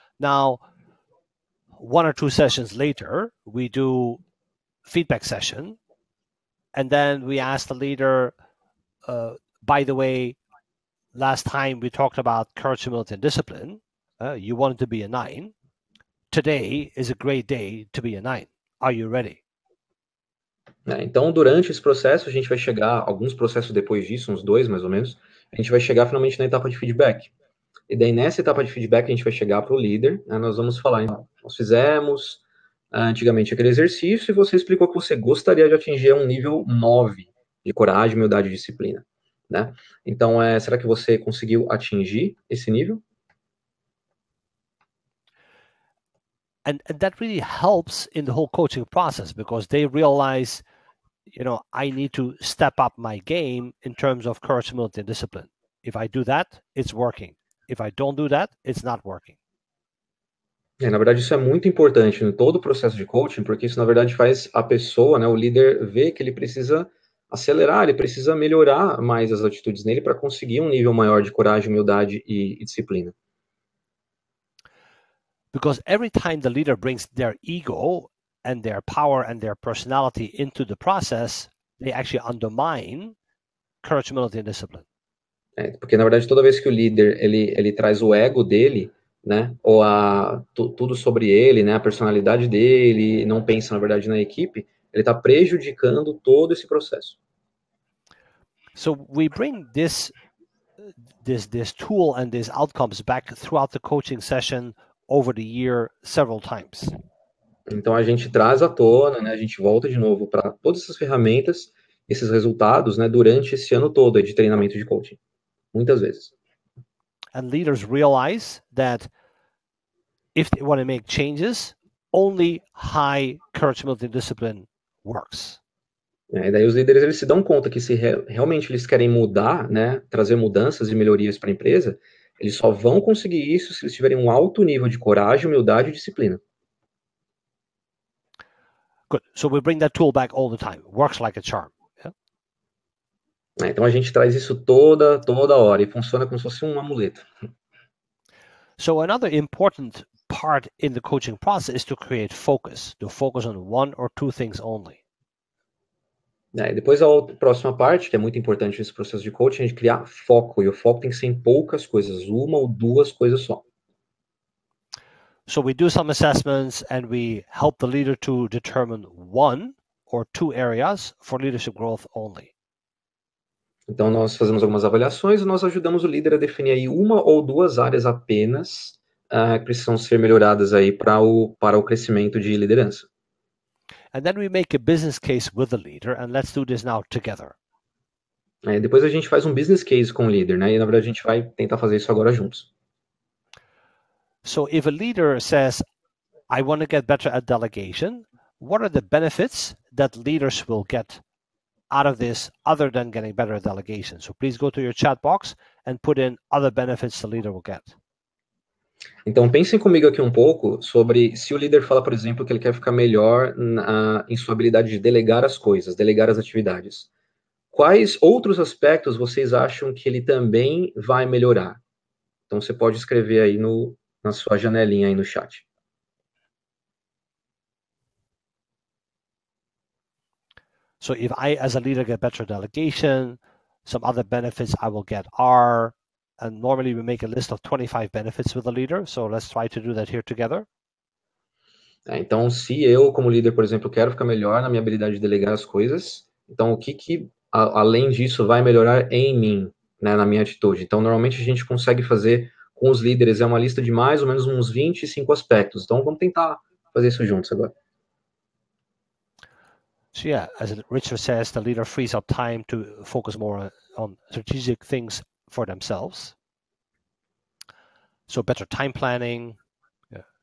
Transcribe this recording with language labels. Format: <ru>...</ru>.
<en>Now, 1 or 2 sessions later, we do feedback session, and then we ask the leader. By the way, last time we talked about courage, humility, and discipline. You wanted to be a 9. Today is a great day to be a 9. Are you ready?</en> <pt>Então, durante esse processo, a gente vai chegar, alguns processos depois disso, uns 2 mais ou menos, a gente vai chegar finalmente na etapa de feedback. E daí, nessa etapa de feedback, a gente vai chegar para o líder, né, nós vamos falar, então, nós fizemos antigamente aquele exercício e você explicou que você gostaria de atingir um nível 9 de coragem, humildade e disciplina. Né? Então, será que você conseguiu atingir esse nível?</pt> <en>And that really helps in the whole coaching process because they realize, I need to step up my game in terms of courage, humility, and discipline. If I do that, it's working. If I don't do that, it's not working.</en> <pt>Na verdade, isso é muito importante em todo o processo de coaching, porque isso, na verdade, faz a pessoa, né, o líder, ver que ele precisa acelerar, ele precisa melhorar mais as atitudes nele para conseguir um nível maior de coragem, humildade e disciplina.</pt> <en>Because every time the leader brings their ego and their power and their personality into the process, they actually undermine courage, humility, and discipline.</en> <pt>Porque, na verdade, toda vez que o líder ele traz o ego dele, né, ou tudo sobre ele, né, a personalidade dele, não pensa, na verdade, na equipe, ele está prejudicando todo esse processo.</pt> <en>So we bring this tool and these outcomes back throughout the coaching session over the year several times.</en> <pt>Então a gente traz à tona, né, a gente volta de novo para todas essas ferramentas, esses resultados, né, durante esse ano todo de treinamento de coaching, muitas vezes.</pt> <en>And leaders realize that if they want to make changes, only high courage, humility, and discipline works.</en> <pt>E daí os líderes eles se dão conta que se realmente eles querem mudar, né, trazer mudanças e melhorias para a empresa, eles só vão conseguir isso se eles tiverem um alto nível de coragem, humildade e disciplina.</pt> <en>Good. So we bring that tool back all the time. It works like a charm. Yeah?</en> <pt>Então a gente traz isso toda hora e funciona como se fosse um amuleto.</pt> <en>So another important part in the coaching process is to create focus, to focus on 1 or 2 things only.</en> <pt>Depois a próxima parte, que é muito importante nesse processo de coaching, é de criar foco. E o foco tem que ser em poucas coisas, 1 ou 2 coisas só.</pt> <en>So we do some assessments and we help the leader to determine 1 or 2 areas for leadership growth only.</en> <pt>Então nós fazemos algumas avaliações e nós ajudamos o líder a definir aí 1 ou 2 áreas apenas que precisam ser melhoradas aí para o crescimento de liderança.</pt> <en>And then we make a business case with the leader, and let's do this now together.</en> <pt>Depois a gente faz um business case com o líder, né? E na verdade a gente vai tentar fazer isso agora juntos.</pt> <en>So if a leader says, I want to get better at delegation, what are the benefits that leaders will get out of this other than getting better at delegation? So please go to your chat box and put in other benefits the leader will get.</en> <pt>Então pensem comigo aqui um pouco sobre se o líder fala, por exemplo, que ele quer ficar melhor em sua habilidade de delegar as coisas, delegar as atividades. Quais outros aspectos vocês acham que ele também vai melhorar? Então você pode escrever aí na sua janelinha aí no chat.</pt> <en>So if I, as a leader, get better delegation, some other benefits I will get are, and normally we make a list of 25 benefits with a leader. So let's try to do that here together.</en> <pt>Então, se eu, como líder, por exemplo, quero ficar melhor na minha habilidade de delegar as coisas, então o que além disso, vai melhorar em mim, né, na minha atitude? Então, normalmente a gente consegue fazer com os líderes, é uma lista de mais ou menos uns 25 aspectos. Então, vamos tentar fazer isso juntos agora.</pt> <en>So yeah, as Richard says, the leader frees up time to focus more on strategic things for themselves. So better time planning. Yeah.</en>